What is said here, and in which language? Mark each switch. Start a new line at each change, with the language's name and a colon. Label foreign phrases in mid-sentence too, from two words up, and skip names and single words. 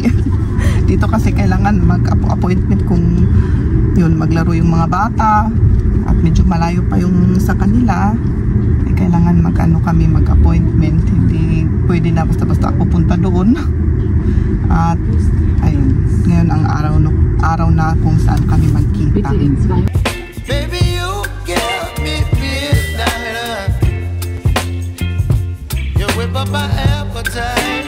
Filipino: Dito kasi kailangan mag-appointment kung yun, maglaro yung mga bata at medyo malayo pa yung sa kanila, kailangan kami mag-appointment. Hindi pwede na basta-basta ako punta doon. At ayun, ngayon ang araw na kung saan kami magkita.
English: Baby, you give me midnight. You whip up my appetite.